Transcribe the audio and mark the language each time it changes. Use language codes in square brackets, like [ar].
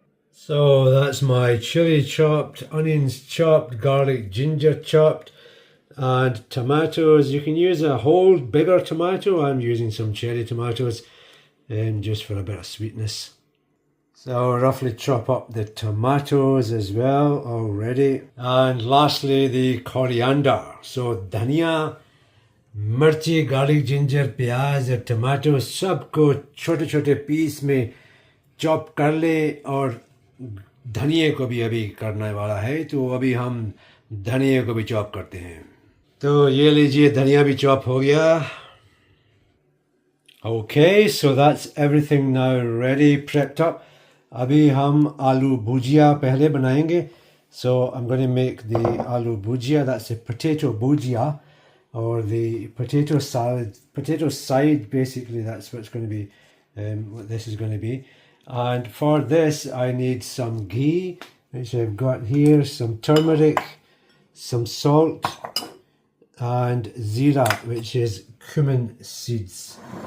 [en] So that's my chili chopped, onions chopped, garlic, ginger chopped, and tomatoes. You can use a whole bigger tomato. I'm using some cherry tomatoes just for a bit of sweetness. So roughly chop up the tomatoes as well already. And lastly the coriander. [hi] So dhania, मिर्ची, garlic, ginger, प्याज और tomato सबको छोटे छोटे piece में chop कर ले। और धनिए को भी अभी करने वाला है, तो अभी हम धनिए को भी चॉप करते हैं। तो ये लीजिए, धनिया भी चॉप हो गया। [en] Okay, so that's everything now ready, prepped up. [hi] अभी हम आलू भुजिया पहले बनाएंगे. [en] So I'm going to make the aloo bhujia. That's a potato bhujia, or the potato salad, potato side, basically. That's what's going to be, what this is going to be. And for this I need some ghee, which I've got here, some turmeric, some salt, and Zeera, which is cumin seeds.